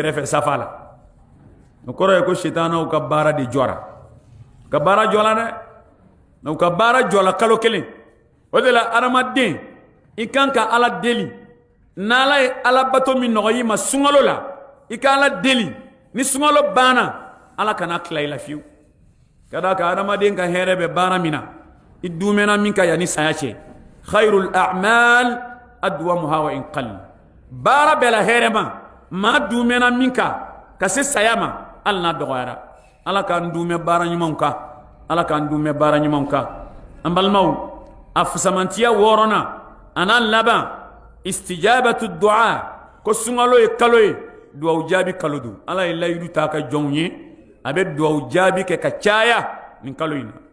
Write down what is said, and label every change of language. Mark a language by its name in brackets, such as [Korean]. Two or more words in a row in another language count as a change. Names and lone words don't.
[Bambara] kɛrɛfɛ safa la o kɔrɔ ye ko setanaw ka baara de jɔra ka baara jɔla dɛ u ka baara jɔla kalo kelen o de la adamaden i kan ka ala deli n'ala ye ala bato min nɔgɔyi ma sunkalo la i ka ala deli ni sunkalo banna ala kana tila i la fiyewu ka d'a kan adamaden ka hɛrɛ bɛ baara min na i dumɛna min ka yanni saya cɛ [Arabic] خير الأعمال أدومها وإن قل [Bambara] baara bɛɛ la hɛrɛ ma maa dumɛna min ka se saya ma hali n'a dɔgɔyara ala k'an dumɛ baara ɲumanw kan ala k'an dumɛ baara ɲumanw kan an balimaw a fusamantiya wɔɔrɔnan a n'an laban [Arabic] استجابة الدعاء [Bambara] ko sunkalo ye kalo ye duwawu jaabi kalo don ala ye layidu ta ka jɔnw ye a bɛ duwawu jaabi kɛ ka caya nin kalo in na